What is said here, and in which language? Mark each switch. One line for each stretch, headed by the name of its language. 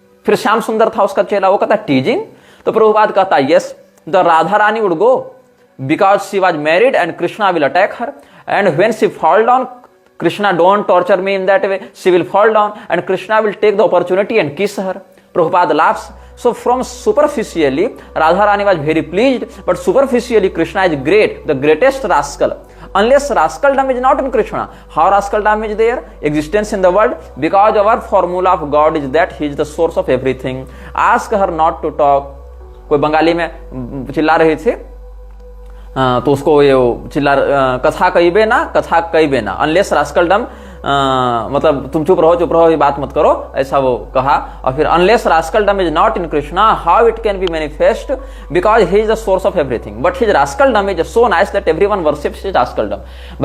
Hindi: फिर श्याम सुंदर था उसका चेला, वो कहता है
English: Teasing?
Hindi: तो प्रभुपाद कहता है
English: Yes, the Radha Rani would go because she was married and Krishna will attack her, and when she fall down Krishna don't torture me in that way, she will fall down and Krishna will take the opportunity and kiss her. Prabhupada laughs. So from superficially Radha Rani was very pleased, but superficially Krishna is great, the greatest rascal. Unless rascaldom is not in Krishna, how rascaldom is there existence in the world? Because our formula of God is that he is the source of everything. Ask her not to talk.
Hindi: कोई बंगाली में चिल्ला रहे थे तो उसको ये चिल्ला
Bangla: कथा कहिबे ना, कथा कहिबे ना,
English: unless rascaldom,
Hindi: मतलब तुम चुप रहो ये बात मत करो, ऐसा वो कहा।
English: और फिर unless rascaldom is not in Krishna how it can be manifest because he is the source of everything, but his rascaldom is so nice that everyone worships his rascaldom.